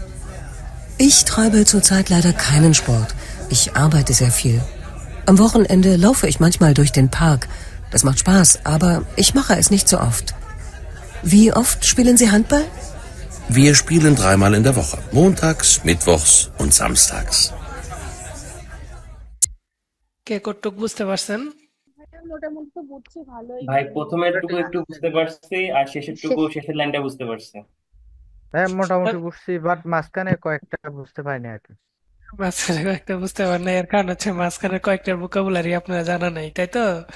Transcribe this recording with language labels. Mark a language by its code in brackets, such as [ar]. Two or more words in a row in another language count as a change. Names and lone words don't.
[de] Ich treibe zurzeit leider keinen Sport. Ich arbeite sehr viel. Am Wochenende laufe ich manchmal durch den Park. Das macht Spaß, aber ich mache es nicht so oft. Wie oft spielen Sie Handball? Wir spielen 3-mal in der Woche. Montags, mittwochs und samstags. [bn] কে কতটুকু বুঝতে পারছেন? মোটামুটি তো বুঝছি ভালোই, ভাই মানে প্রথমের টুকু একটু বুঝতে পারছি, আর শেষের টুকু, শেষ। শেষের লাইনটা বুঝতে পারছি। হ্যাঁ, মোটামুটি বুঝছি, বাট মাঝখানে কয়েকটা বুঝতে পারিনি আর কি। মাঝখানে কয়েকটা বুঝতে পারেন না, এর কারণ হচ্ছে মাঝখানে কয়েকটার ভোকাবুলারি আপনারা জানা নাই, তাই তো?